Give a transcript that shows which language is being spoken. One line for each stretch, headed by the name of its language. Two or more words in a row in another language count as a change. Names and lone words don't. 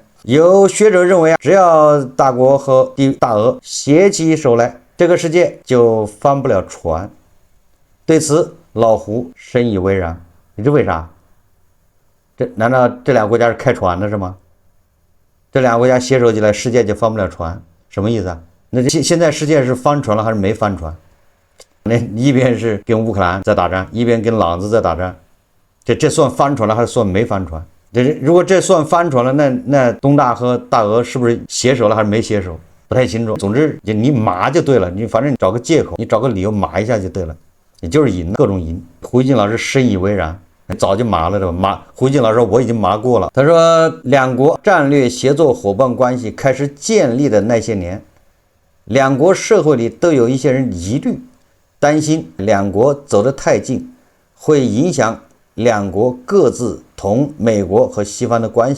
Chinese: 有學者認為只要大國和大俄攜起手來，這個世界就翻不了船。對此，老胡深以為然。你知為啥？難道這兩個國家是開船的是嗎？這兩個國家攜手起來，世界就翻不了船？什麼意思啊？那現在世界是翻船了還是沒翻船？那一邊是跟烏克蘭在打仗，一邊跟朗子在打仗，這算翻船了還是算沒翻船？如果這算翻船了，那東大和大俄是不是攜手了還是沒攜手？不太清楚。總之你麻就對了，你反正你找個借口，你找個理由麻一下就對了，你就是贏，各種贏。胡錫進老師深以為然，早就麻了，是吧？胡錫進老師說我已經麻過了。他說，兩國戰略協作夥伴關係開始建立的那些年，兩國社會裡都有一些人疑慮，擔心兩國走得太近，會影響兩國各自同美國和西方的關係。